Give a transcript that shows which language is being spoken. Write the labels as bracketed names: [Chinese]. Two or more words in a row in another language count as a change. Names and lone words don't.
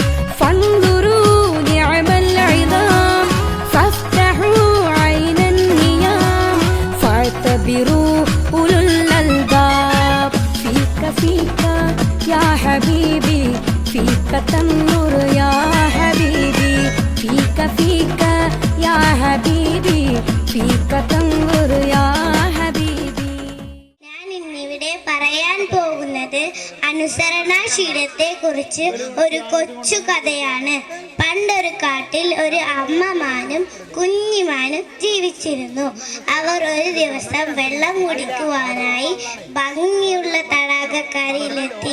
[Arabic] فانظروا نعم العظام فافتحوا عين النيام فاعتبروا أولو الألباب فيك فيك يا حبيبي فيك تنظر يا حبيبي فيك فيك يا حبيبي فيك تنظر يا حبيبي [Malayalam] ഞാൻ ഇന്നിവിടെ പറയാൻ പോകുന്നത് അനുസരണാശീലത്തെ കുറിച്ച് ഒരു കൊച്ചു കഥയാണ്. പണ്ടൊരു കാട്ടിൽ ഒരു അമ്മമാനും കുഞ്ഞിമാനും ജീവിച്ചിരുന്നു. അവർ ഒരു ദിവസം വെള്ളം കുടിക്കുവാനായി ഭംഗിയുള്ള തടാകക്കരയിലെത്തി.